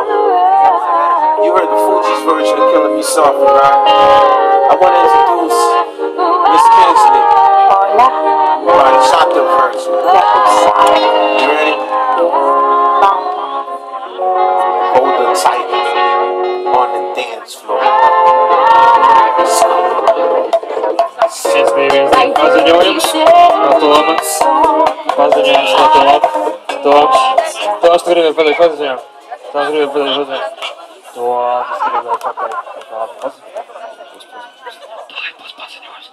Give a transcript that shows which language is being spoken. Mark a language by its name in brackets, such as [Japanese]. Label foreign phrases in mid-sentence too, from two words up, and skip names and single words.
[English] You heard the Fugees version of Killing Me Softly, right? I want to introduce Miss Kinsley. Right, shotgun version. You ready? Hold her tight on the dance floor. [Latvian] Šis bija viens paziņojums no Toma. Paziņojums no Toma. Toms, tu gribēji pateikt paziņojumu? Toms gribēja pateikt paziņojumu. Toms gribēja pateikt paziņojumu.